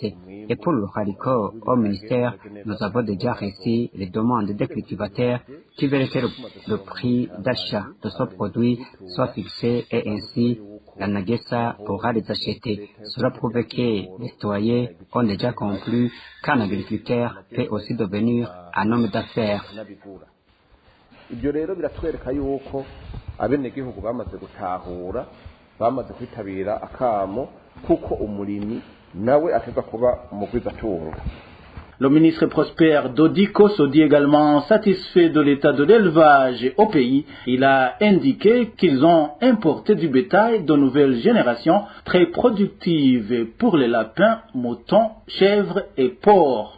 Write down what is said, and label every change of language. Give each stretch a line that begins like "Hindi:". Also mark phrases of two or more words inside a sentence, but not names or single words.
French: Et pour le haricot, au ministère, nous avons déjà reçu les demandes des cultivateurs qui veulent que le prix d'achat de ce produit soit fixé et ainsi la NAGESA pourra les acheter. Cela prouve que les citoyens ont déjà compris qu'un agriculteur peut aussi devenir un homme d'affaires.
Rundi: Ibyo rero biratwereka yuko abenegihugu bamaze gutahura, bamaze kwitabira akamo kuko umurimi nawe ateza kuba umugwizatunga.
French: Le ministre Prosper Dodico se dit également satisfait de l'état de l'élevage au pays. Il a indiqué qu'ils ont importé du bétail de nouvelle génération très productive pour les lapins, moutons, chèvres et porcs.